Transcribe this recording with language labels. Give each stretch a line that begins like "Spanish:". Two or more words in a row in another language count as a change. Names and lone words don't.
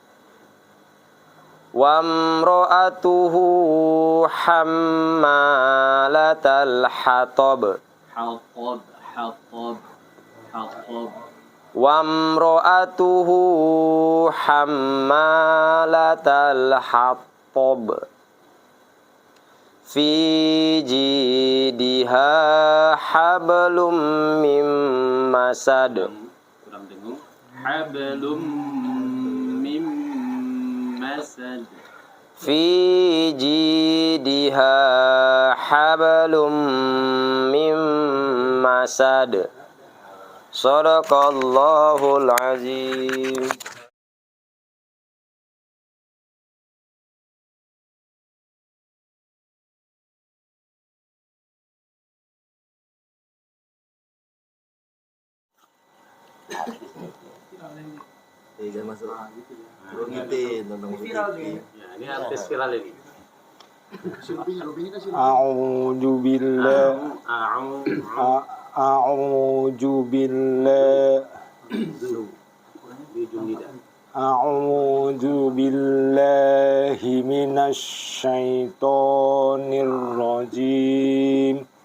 Arabic: وامرأته حمالة الحطب. Hatab. وامرأته حمالة الحطب. في جيدها حبل من مسد.
Indonesian: Kurang dengung.
Arabic: حبل من مسد. في جيدها حبل من مسد. صدق الله العظيم.
Indonesian: Jangan masuk. Lu ngitin nonton TV. Ya, ini artis viral ini.
Arabic: أعوذ بالله. أعوذ بالله. أعوذ بالله من الشيطان الرجيم.